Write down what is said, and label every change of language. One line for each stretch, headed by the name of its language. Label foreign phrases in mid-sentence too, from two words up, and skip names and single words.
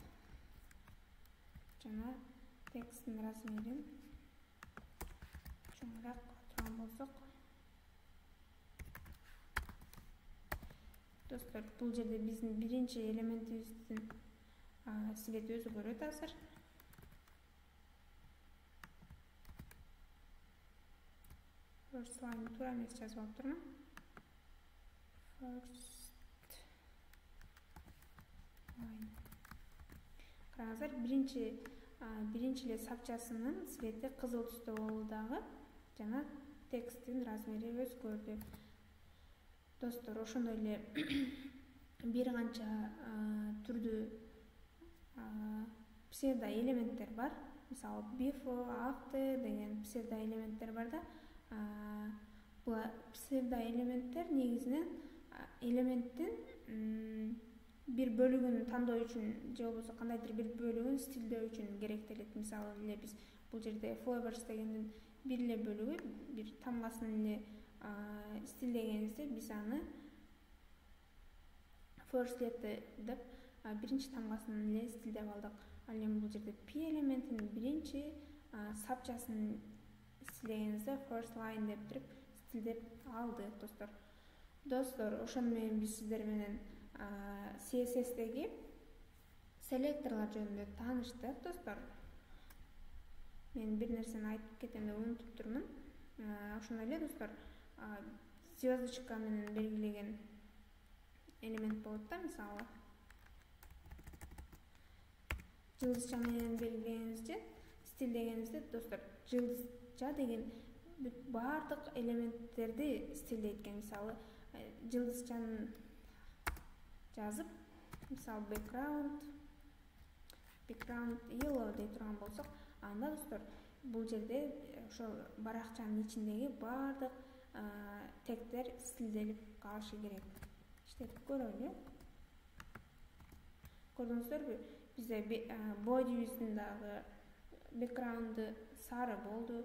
Kyrgyz: Жана тексттин размерин чоңураак турган болсок. Достор, бул жерде биздин биринчи элементибиздин свети өзгөрөт азыр.
English: First line
Kyrgyz: туура эмес жазып алып турмун.
English: First line.
Kyrgyz: Караңыздар, биринчи эле сапчасынын свети кызыл түстө болду дагы, жана тексттин размери өзгөрдү. Достор, ошондой эле бир канча түрдүү псевдо элементтер бар. Мисалы
English: before, after
Kyrgyz: деген псевдо элементтер бар да. Бул псевдо элементтер негизинен элементтин бир бөлүгүн тандоо үчүн же болбосо кандайдыр бир бөлүгүн стилдөө үчүн керектелет. Мисалы эле биз бул жерде flavors дегендин бир эле бөлүгү, бир тамгасын эле стилдегенибизде биз аны
English: first letter
Kyrgyz: деп биринчи тамгасын эле стилдеп алдык. Ал эми бул жерде p элементинин биринчи сапчасын стилдегенибизде
English: first line
Kyrgyz: деп туруп стилдеп алдык достор. Достор, ошону менен биз сиздер менен CSS'деги селекторлор жөнүндө тааныштык достор. Мен бир нерсени айтып кетем деп унутуп турмун. Ошондой эле достор, звездочка менен белгилеген элемент болот да, мисалы. Жылдызча менен белгилегенибизде, стилдегенибизде достор, жылдызча деген баардык элементтерди стилдейт экен. Мисалы, жылдызчаны жазып, мисалы
English: background yellow
Kyrgyz: дей турган болсок, анда достор, бул жерде ошол баракчанын ичиндеги баардык тегтер стилделип калышы керек. Иштетип көрөлү. Көрдүңүздөрбү? Бизде бодибиздин дагы бэкграунду сары болду.